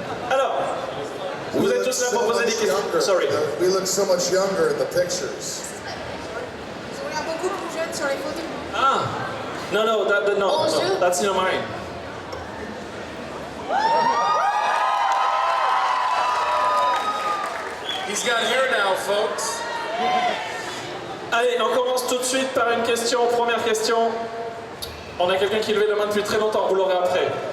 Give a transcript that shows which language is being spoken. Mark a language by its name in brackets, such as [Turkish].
[French] Alors, vous êtes tous là pour poser des questions. [English] Sorry. We look so much younger in the pictures. [French] On a beaucoup plus jeunes sur les photos. [English] Ah, no, that's in mine. He's got hair now, folks. [French] Allez, on commence tout de suite par une question. Première question. On a quelqu'un qui levait la main depuis très longtemps, vous l'aurez après.